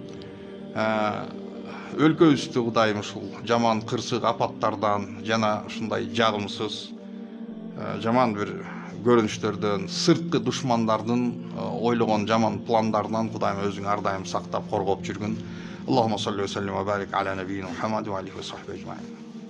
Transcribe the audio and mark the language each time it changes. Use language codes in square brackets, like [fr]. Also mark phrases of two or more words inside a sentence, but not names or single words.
[ky] Өлкөбүздү Кудайым ушул жаман кырсык апаттардан жана ушундай жагымсыз жаман бир көрүнүштөрдөн, сырткы душмандардын ойлогон жаман пландарынан Кудайым өзүң ар дайым сактап, коргоп жүргүн. [ar] اللهم صل وسلم وبارك على نبينا محمد وعليه وصحبه